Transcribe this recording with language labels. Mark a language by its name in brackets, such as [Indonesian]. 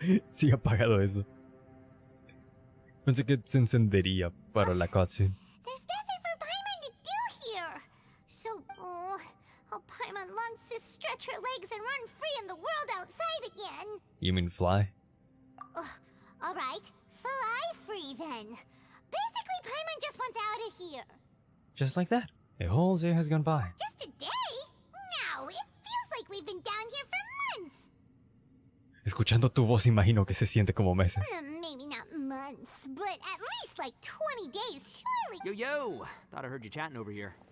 [Spanish] Sí, apagado eso. Pensé que se encendería para la cutscene. [English] There's nothing for Paimon to do here. So, Paimon longs to stretch her legs and run free in the world outside again. You mean fly? All right, fly free then. Basically, Paimon just wants out of here. Just like that. A whole day has gone by. Just a day? No, it feels like we've been down here for months. [Spanish] Escuchando tu voz imagino que se siente como meses. [English] Maybe not months, but at least like 20 days, surely. Yo! Thought I heard you chatting over here.